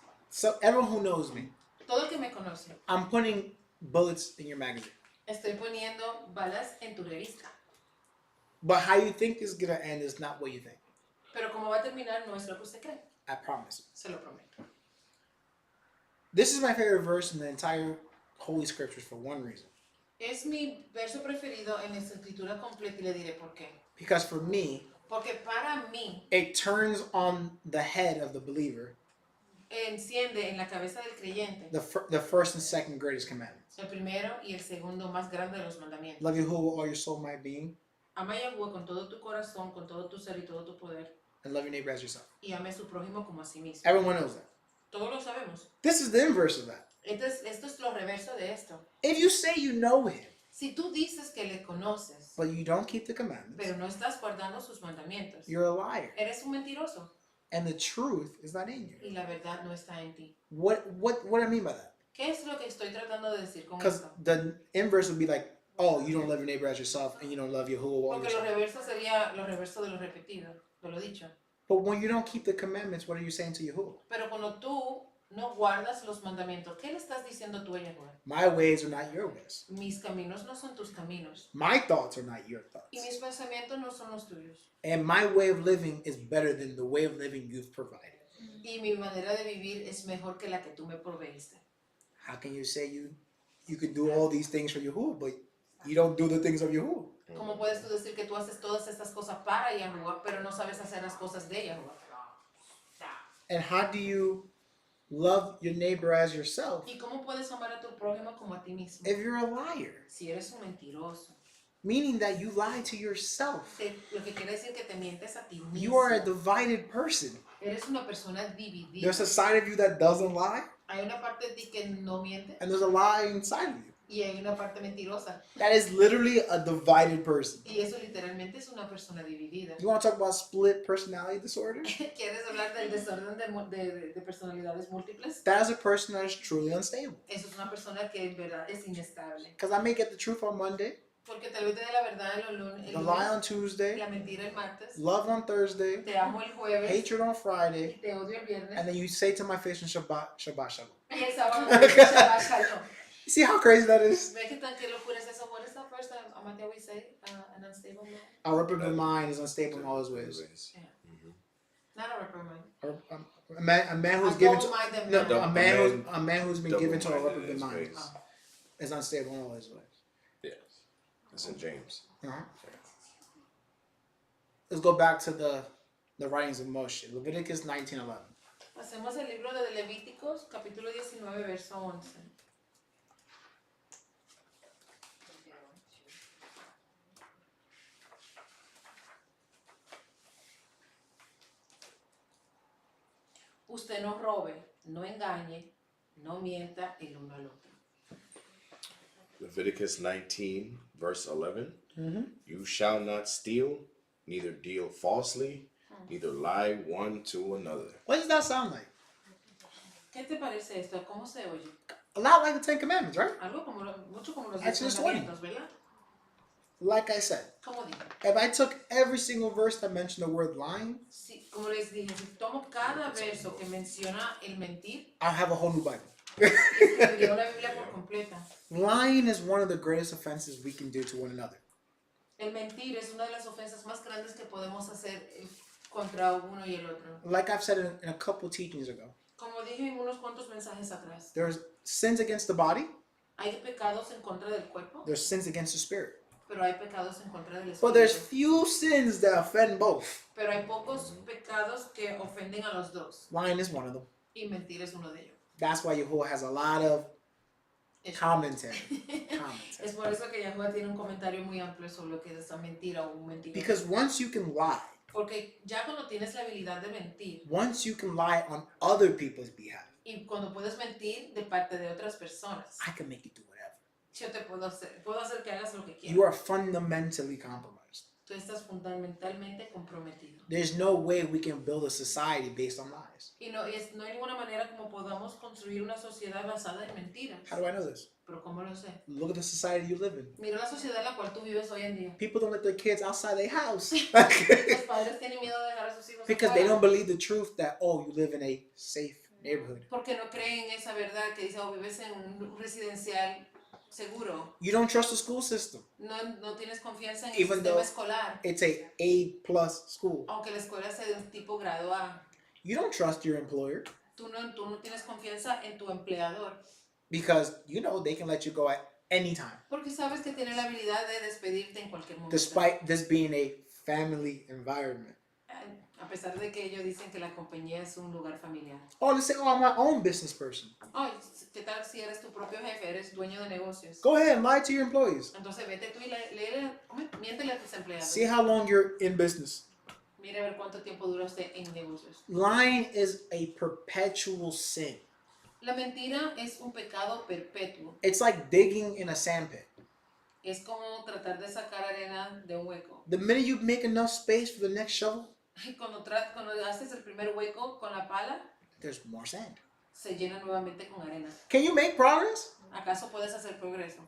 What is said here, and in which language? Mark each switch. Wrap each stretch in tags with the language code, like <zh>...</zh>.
<en>So everyone who knows me,</en> <es>Todo el que me conoce,</es> <en>I'm putting bullets in your magazine.</en> <es>estoy poniendo balas en tu revista.</es> <en>But how you think it's gonna end is not what you think.</en> <es>Pero como va a terminar no es lo que usted cree.</es> <en>I promise.</en> <es>Se lo prometo.</es> <en>This is my favorite verse in the entire Holy Scriptures for one reason.</en> <es>Es mi verso preferido en esta escritura completa y le diré por qué.</es> <en>Because for me,</en> <es>Porque para mí</es> <en>it turns on the head of the believer</en> <es>enciende en la cabeza del creyente</es> <en>the first and second greatest commandments.</en> <es>el primero y el segundo más grande de los mandamientos.</es> <en>Love Yahuwah with all your soul, might, being,</en> <es>Ama a Yahweh con todo tu corazón, con todo tu ser y todo tu poder.</es> <en>and love your neighbor as yourself.</en> <es>Y ame a su prójimo como a sí mismo.</es> <en>Everyone knows that.</en> <es>Todos lo sabemos.</es> <en>This is the inverse of that.</en> <es>Esto es lo reverso de esto.</es> <en>If you say you know him,</en> <es>Si tú dices que le conoces,</es> <en>but you don't keep the commandments,</en> <es>pero no estás guardando sus mandamientos,</es> <en>you're a liar.</en> <es>eres un mentiroso</es> <en>And the truth is not in you.</en> <es>y la verdad no está en ti.</es> <en>What do I mean by that?</en> <es>¿Qué es lo que estoy tratando de decir con</es> <en>Because</en> <es>esto?</es> <en>the inverse would be like, oh, you don't love your neighbor as yourself, and you don't love Yahuwah with all</en> <es>Porque</es> <en>your</en> <es>lo</es> <en>soul.</en> <es>reverso sería lo reverso de lo repetido, de lo dicho.</es> <en>But when you don't keep the commandments, what are you saying to Yahuwah?</en> <es>Pero cuando tú no guardas los mandamientos, ¿qué le estás diciendo tú a Yahweh?</es> <en>My ways are not your ways.</en> <es>Mis caminos no son tus caminos</es> <en>My thoughts are not your thoughts.</en> <es>y mis pensamientos no son los tuyos.</es> <en>And my way of living is better than the way of living you've provided.</en> <es>Y mi manera de vivir es mejor que la que tú me proveíste.</es> <en>How can you say you could do all these things for Yahuwah, but you don't do the things of Yahuwah?</en> <es>¿Cómo puedes tú decir que tú haces todas estas cosas para Yahweh, pero no sabes hacer las cosas de Yahweh?</es> <en>And how do you love your neighbor as yourself</en> <es>¿Y cómo puedes amar a tu prójimo como a ti mismo?</es> <en>if you're a liar?</en> <es>Si eres un mentiroso.</es> <en>Meaning that you lie to yourself.</en> <es>Lo que quiere decir que te mientes a ti mismo.</es> <en>You are a divided person.</en> <es>Eres una persona dividida.</es> <en>There's a side of you that doesn't lie,</en> <es>Hay una parte de ti que no miente</es> <en>and there's a lie inside of you.</en> <es>y hay una parte mentirosa.</es> <en>That is literally a divided person.</en> <es>Y eso literalmente es una persona dividida.</es> <en>You want to talk about split personality disorder?</en> <es>¿Quieres hablar del desorden de personalidades múltiples?</es> <en>That is a person that is truly unstable.</en> <es>Eso es una persona que en verdad es inestable.</es> <en>Because I may get the truth on Monday,</en> <es>Porque tal vez te dé la verdad el</es> <en>the lie on</en> <es>lunes,</es> <en>Tuesday,</en> <es>la mentira el martes,</es> <en>love on Thursday,</en> <es>te amo el jueves,</es> <en>hatred on Friday,</en> <es>te odio el viernes,</es> <en>and then you say to my face in Shabbat Shalom.</en> <es>y el sábado te digo Shabbat Shalom.</es> <en>You see how crazy that is?</en> <es>¿Ves qué tan qué locura es eso?</es> <en>What is that first time Amateo we say? An unstable man? A reprobate mind is unstable in all his ways. Not a reprimand. A man who's A given to double-minded no, man. a man who's been given to a double-minded reprobate in mind his ways. is unstable in all his ways. Yes. It's in James. Uh-huh. Let's go back to the writings of Moshe. Leviticus 19:11.</en> <es>Hacemos el libro de Levíticos, capítulo 19, verso 11. Usted no robe, no engañe, no mienta el uno al otro.</es> <en>Leviticus 19, verse 11. Mm-hmm. You shall not steal, neither deal falsely, neither lie one to another. What does that sound like?</en> <es>¿Qué te parece esto? ¿Cómo se oye?</es> <en>A lot like the Ten Commandments, right?</en> <es>Algo como mucho como los</es> <en>Exodus 20.</en> <es>mandamientos, ¿verdad?</es> <en>Like I said,</en> <es>¿Cómo dije?</es> <en>if I took every single verse that mentioned the word lying,</en> <es>Sí, como les dije, si tomo cada verso que menciona el mentir,</es> <en>I'll have a whole new Bible.</en> <es>escribiría una Biblia por completa.</es> <en>Lying is one of the greatest offenses we can do to one another.</en> <es>El mentir es una de las ofensas más grandes que podemos hacer contra uno y el otro.</es> <en>Like I've said in a couple teachings ago,</en> <es>Como dije en unos cuantos mensajes atrás,</es> <en>there's sins against the body,</en> <es>hay pecados en contra del cuerpo,</es> <en>there's sins against the spirit.</en> <es>pero hay pecados en contra del</es> <en>But there's</en> <es>espíritu.</es> <en>few sins that offend both.</en> <es>Pero hay pocos pecados que ofenden a los dos,</es> <en>Lying is one of them.</en> <es>y mentir es uno de ellos.</es> <en>That's why Yahuwah has a lot of commentary.</en> <es>Es por eso que Yahweh tiene un comentario muy amplio sobre lo que es esa mentira o un mentiroso.</es> <en>Because once you can lie,</en> <es>Porque ya cuando tienes la habilidad de mentir</es> <en>once you can lie on other people's behalf,</en> <es>y cuando puedes mentir de parte de otras personas,</es> <en>I can make you do whatever.</en> <es>yo te puedo hacer que hagas lo que</es> <en>You</en> <es>quieras.</es> <en>are fundamentally compromised.</en> <es>Tú estás fundamentalmente comprometido.</es> <en>There's no way we can build a society based on lies.</en> <es>Y no hay ninguna manera como podamos construir una sociedad basada en mentiras.</es> <en>How do I know this?</en> <es>Pero ¿cómo lo sé?</es> <en>Look at the society you live in.</en> <es>Mira la sociedad en la cual tú vives hoy en día.</es> <en>People don't let their kids outside their house</en> <es>Los padres tienen miedo de dejar a sus hijos</es> <en>because they</en> <es>afuera.</es> <en>don't believe the truth that, oh, you live in a safe neighborhood.</en> <es>Porque no creen en esa verdad que dice, oh, vives en un residencial seguro.</es> <en>You don't trust the school system.</en> <es>No tienes confianza en el</es> <en>Even</en> <es>sistema</es> <en>though</en> <es>escolar.</es> <en>it's a A+ school.</en> <es>Aunque la escuela sea de un tipo grado A.</es> <en>You don't trust your employer</en> <es>Tú no tienes confianza en tu empleador.</es> <en>because you know they can let you go at any time.</en> <es>Porque sabes que tiene la habilidad de despedirte en cualquier momento.</es> <en>Despite this being a family environment.</en> <es>A pesar de que ellos dicen que la compañía es un lugar familiar.</es> <en>Oh, let's say, oh, I'm my own business person.</en> <es>Oh, ¿qué tal si eres tu propio jefe, eres dueño de negocios?</es> <en>Go ahead and lie to your employees.</en> <es>Entonces vete tú y miéntele a tus empleados.</es> <en>See how long you're in business.</en> <es>Mire a ver cuánto tiempo dura usted en negocios.</es> <en>Lying is a perpetual sin.</en> <es>La mentira es un pecado perpetuo.</es> <en>It's like digging in a sandpit.</en> <es>Es como tratar de sacar arena de un hueco.</es> <en>The minute you make enough space for the next shovel,</en> <es>Cuando haces el primer hueco con la pala,</es> <en>there's more sand.</en> <es>se llena nuevamente con arena.</es> <en>Can you make progress?</en> <es>¿Acaso puedes hacer progreso?</es>